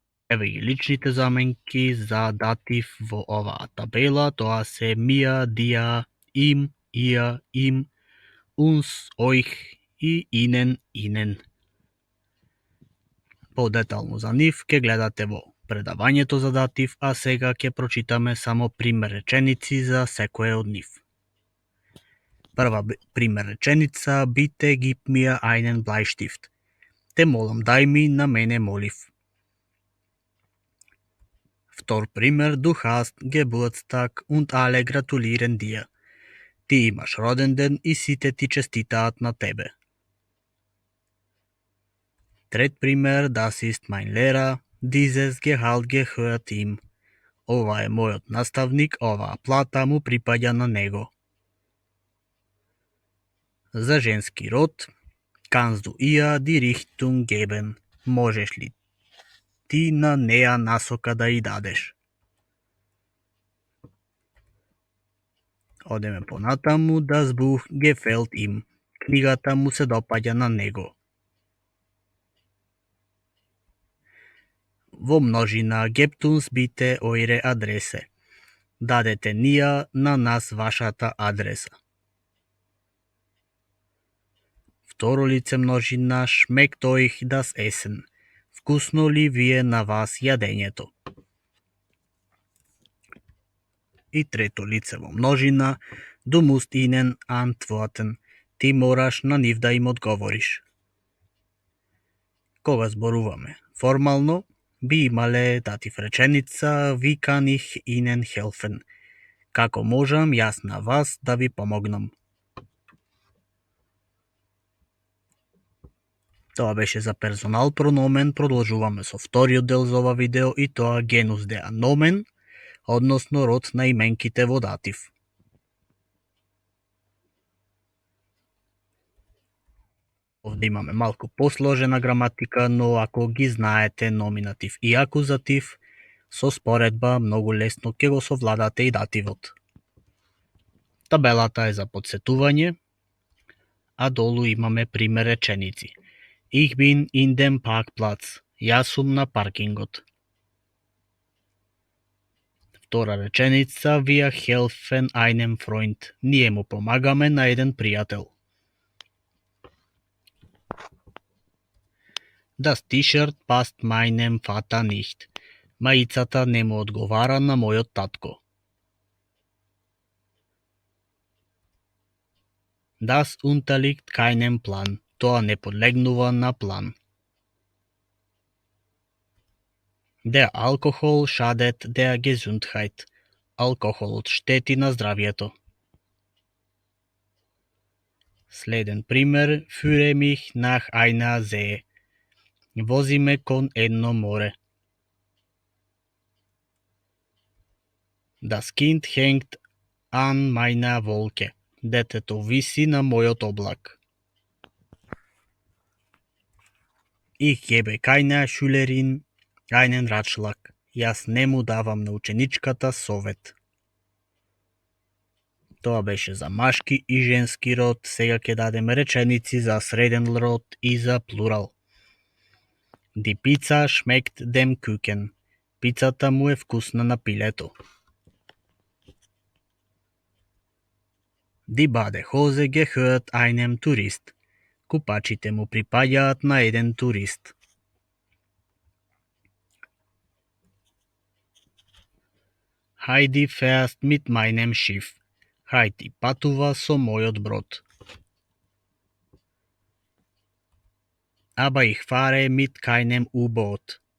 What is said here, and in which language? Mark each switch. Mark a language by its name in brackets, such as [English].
[Macedonian] Еве ги личните заменки за датив во оваа табела, тоа се мија, дија, им, ија, им, унс, оих и инен. Подетално за нив ќе гледате во предавањето за датив, а сега ќе прочитаме само пример реченици за секое од нив. Прва пример реченица: [German] Bitte gib mir einen Bleistift. [Macedonian] Те молам, дај ми на мене молив. Втор пример: [German] Du hast Geburtstag und alle gratulieren dir. [Macedonian] Ти имаш роден ден и сите ти честитаат на тебе. Трет пример: [German] Das ist mein Lehrer, dieses Gehalt gehört ihm. [Macedonian] Ова е мојот наставник, оваа плата му припаѓа на него. За женски род: [German] Kannst du ihr die Richtung geben? [Macedonian] Можеш ли ти на неа насока да ја дадеш? Одеме понатаму: [German] Das Buch gefällt ihm. [Macedonian] Книгата му се допаѓа на него. Во множина: [German] Gebt uns bitte eure Adresse. [Macedonian] Дадете ни ја на нас вашата адреса. Второ лице множина: [German] Schmeckt euch das Essen? [Macedonian] Вкусно ли ви е на вас јадењето? И трето лице во множина: [German] Du musst ihnen antworten. [Macedonian] Ти мораш на нив да им одговориш. Кога зборуваме формално, би имале датив реченица [German] Wie kann ich ihnen helfen? [Macedonian] Како можам јас на вас да ви помогнам? Тоа беше за персонал прономен. Продолжуваме со вториот дел за ова видео и тоа genus dea nomen, односно род на именките во датив. Овде имаме малку посложена граматика, но ако ги знаете номинатив и акузатив, со споредба многу лесно ќе го совладате и дативот. Табелата е за подсетување, а долу имаме пример реченици. [German] Ich bin in dem Parkplatz. [Macedonian] Јас сум на паркингот. Втора реченица: [German] Wir helfen einem Freund. [Macedonian] Ние му помагаме на еден пријател. [German] Das T-shirt passt meinem Vater nicht. [Macedonian] Маицата не му одговара на мојот татко. [German] Das unterliegt keinem Plan. [Macedonian] Тоа не подлегнува на план. [German] Der Alkohol schadet der Gesundheit. [Macedonian] Алкохолот штети на здравјето. Следен пример: [German] Führe mich nach einer See. [Macedonian] Вози ме кон едно море. [German] Das Kind hängt an meiner Wolke. [Macedonian] Детето виси на мојот облак. [German] Ich gebe keiner Schülerin einen Ratschlag. [Macedonian] Јас не му давам на ученичката совет. Тоа беше за машки и женски род. Сега ќе дадеме реченици за среден род и за плурал. [German] Die Pizza schmeckt dem Küken. [Macedonian] Пицата му е вкусна на пилето. [German] Die Badehose gehört einem Tourist. [Macedonian] Купачите му припаѓаат на еден турист. [German] Heidi fährt mit meinem Schiff. [Macedonian] Хајди патува со мојот брод. [German] Aber ich fahre mit keinem U-Boot.